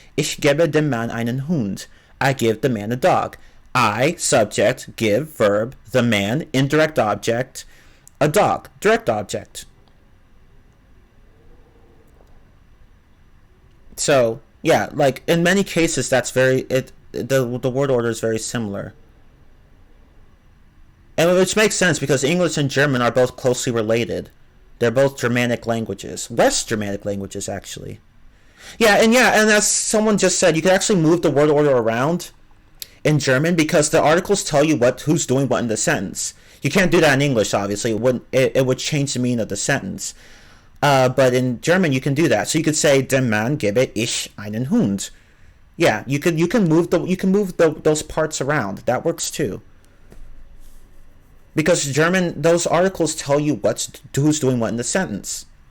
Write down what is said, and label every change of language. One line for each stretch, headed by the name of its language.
German: Ich gebe dem Mann einen Hund.
English: I give the man a dog. I, subject, give, verb, the man, indirect object, a dog, direct object. So, yeah, like in many cases that's the word order is very similar. And which makes sense because English and German are both closely related. They're both Germanic languages. West Germanic languages, actually. And as someone just said, you can actually move the word order around in German because the articles tell you who's doing what in the sentence. You can't do that in English, obviously. It would change the meaning of the sentence. But in German, you can do that. So you could say,
German: dem Mann gebe ich einen Hund.
English: Yeah, you can move those parts around. That works too. Because German, those articles tell you who's doing what in the sentence.